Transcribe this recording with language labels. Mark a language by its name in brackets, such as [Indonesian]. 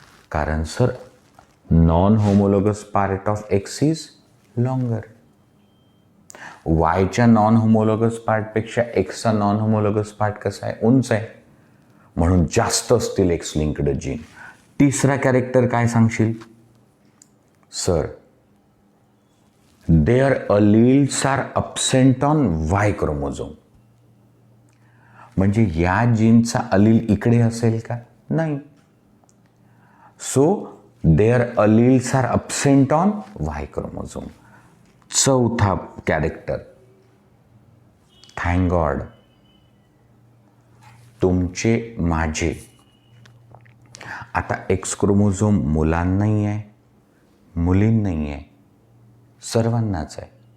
[English] कारण sir, non homologous part of X is longer. [Marathi] वायच्या non homologous पार्टपेक्षा एक्सचा non homologous part कसा आहे? उंच आहे, म्हणून जास्त असतील एक्स लिंक्ड जीन. तिसरा कॅरेक्टर काय सांगशील? [English] Sir, their alleles are absent on Y chromosome. [Marathi] म्हणजे या जीनचा अलील इकडे असेल का? नाही. [English] So there alleles are absent on Y chromosome. [Marathi] चौथा कॅरेक्टर, थँक गॉड तुमचे माझे आता एक्स क्रोमोझोम मुलांनाही आहे, मुलींनाही आहे, सर्वांनाच आहे.